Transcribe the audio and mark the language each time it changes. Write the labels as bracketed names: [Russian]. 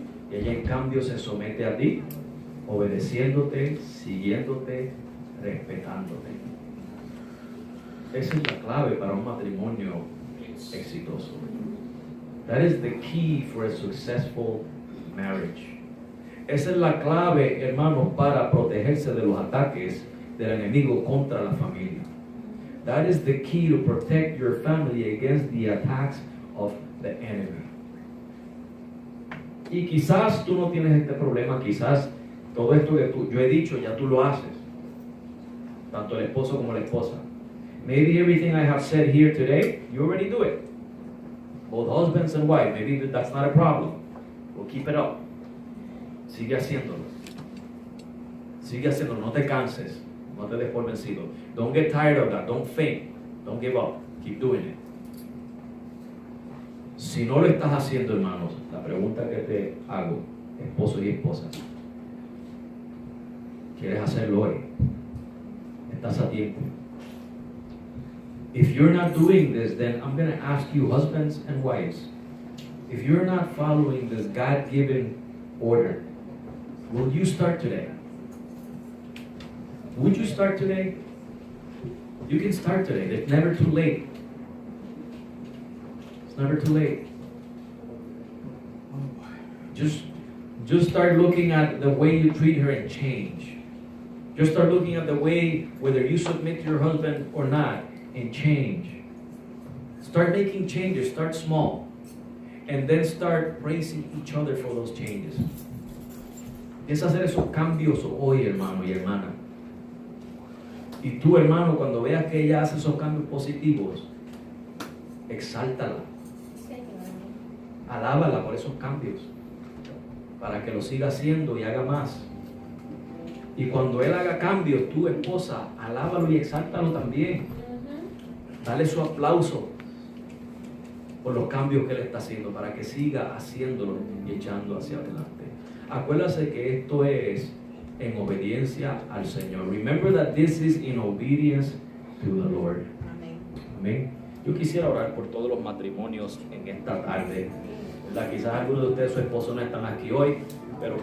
[Spanish] Y ella en cambio se somete a ti, obedeciéndote, siguiéndote, respetándote. Esa es la clave para un matrimonio exitoso. [English] That is the key for a successful marriage. [Spanish] Esa es la clave, hermanos, para protegerse de los ataques del enemigo contra la familia. [English] That is the key to protect your family against the attacks of the enemy. [Spanish] Y quizás tú no tienes este problema, quizás todo esto que yo he dicho ya tú lo haces, tanto el esposo como la esposa. [English] Maybe everything I have said here today, you already do it. Both husbands and wives, maybe that's not a problem. We'll keep it up. [Spanish] Sigue haciéndolo. Sigue haciéndolo, no te canses, no te des por vencido. [English] Don't get tired of that, don't faint, don't give up, keep doing it. [Spanish] Si no lo estás haciendo, hermanos, la pregunta que te hago, esposo y esposa, ¿quieres hacerlo hoy? Estás a tiempo. [English] If you're not doing this, then I'm going to ask you, husbands and wives, if you're not following this God-given order, will you start today? Would you start today? You can start today. It's never too late. It's never too late. Just start looking at the way you treat her and change. Just start looking at the way, whether you submit to your husband or not, and change. Start making changes. Start small. And then start praising each other for those changes. [Spanish] Empieza a hacer esos cambios hoy, hermano y hermana. Y tú, hermano, cuando veas que ella hace esos cambios positivos, exáltala. Alábala por esos cambios, para que lo siga haciendo y haga más. Y cuando él haga cambios, tu esposa, alábalo y exáltalo también. Dale su aplauso por los cambios que él está haciendo, para que siga haciéndolo y echando hacia adelante. Acuérdase que esto es en obediencia al Señor. [English] Remember that this is in obedience to the Lord. [Spanish] Amén. Yo quisiera orar por todos los matrimonios en esta tarde. ¿Verdad? Quizás algunos de ustedes, su esposo, no están aquí hoy, pero